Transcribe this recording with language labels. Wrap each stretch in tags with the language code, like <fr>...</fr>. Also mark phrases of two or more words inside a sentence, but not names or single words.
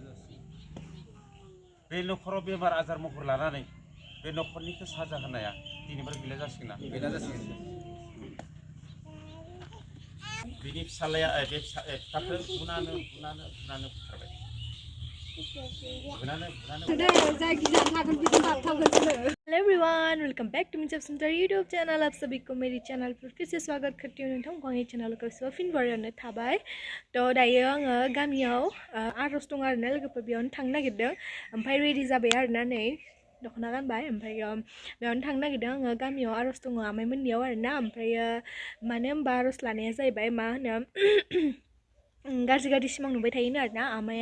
<brx>बे न'खराव बेमार आजार महर लानानै बे न'खरनिखौ साजा होनाया दिनफोर गैला जासिगोन बिनि फिसालाया बे फिसाखौ बुनानो बुथारबाय</brx> <en>Hello everyone, welcome back to Basumatary YouTube channel.</en> <hi>आप सभी को मेरी चैनल पर फिर से स्वागत करती हूँ।</hi> <brx>नोंथांमोनखौ आंनि चैनलखौ फिन बरायनो थाबाय। थ' दायो आङो गामियाव आर'ज दं आरोना, लोगोफोर बेयावनो थांनो नागिरदों। ओमफ्राय रेडि जाबाय आरोना, नै दख'ना गानबाय। ओमफ्राय बेयावनो थांनो नागिरदों आङो। गामियाव आर'ज दङ आमाइमोननियाव आरोना। ओमफ्राय मानो होनबा आर'ज लानाया जाहैबाय मा होनो गाज्रि सिमां नुबाय थायोनो आरोना आमाया।</brx>